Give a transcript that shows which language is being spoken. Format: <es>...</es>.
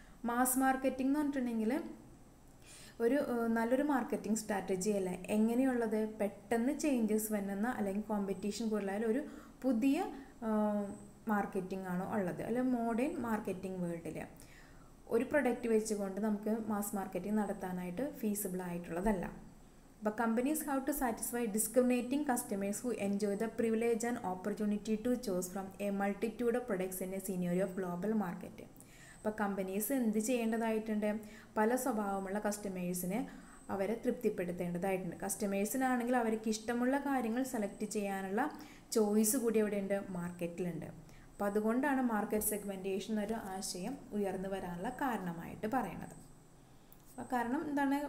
<ml>Mass marketing എന്ന് പറഞ്ഞിട്ടുണ്ടെങ്കിൽ ഒരു നല്ലൊരു മാർക്കറ്റിംഗ് സ്ട്രാറ്റജി അല്ല. എങ്ങനെയുള്ളത്? പെട്ടെന്ന് ചേഞ്ചസ് വരുന്ന അല്ലെങ്കിൽ കോമ്പറ്റീഷൻ കൂടുതലായാലും ഒരു പുതിയ മാർക്കറ്റിംഗ് ആണോ ഉള്ളത്? അല്ലെങ്കിൽ മോഡേൺ മാർക്കറ്റിംഗ് വേൾഡിൽ ഒരു പ്രൊഡക്റ്റ് വെച്ചുകൊണ്ട് നമുക്ക് മാസ് മാർക്കറ്റിംഗ് നടത്താനായിട്ട് feasible ആയിട്ടുള്ളതല്ല.</ml> <en>But companies have to satisfy discriminating customers who enjoy the privilege and opportunity to choose from a multitude of products in a scenario of global market.</en> <ml>അപ്പോൾ companies എന്ത് ചെയ്യേണ്ടതായിട്ടുണ്ട്? പല സ്വഭാവമുള്ള കസ്റ്റമേഴ്സിനെ അവരെ തൃപ്തിപ്പെടുത്തേണ്ടതായിട്ടുണ്ട്. കസ്റ്റമേഴ്സിനാണെങ്കിൽ അവർക്ക് ഇഷ്ടമുള്ള കാര്യങ്ങൾ സെലക്ട് ചെയ്യാനുള്ള ചോയ്സ് കൂടി എവിടെയുണ്ട്? മാർക്കറ്റിലുണ്ട്. അപ്പോൾ അതുകൊണ്ടാണ് മാർക്കറ്റ് സെഗ്മെൻറ്റേഷൻ എന്നൊരു ആശയം ഉയർന്നു വരാനുള്ള കാരണമായിട്ട് പറയുന്നത്. കാരണം എന്താണ്?</ml>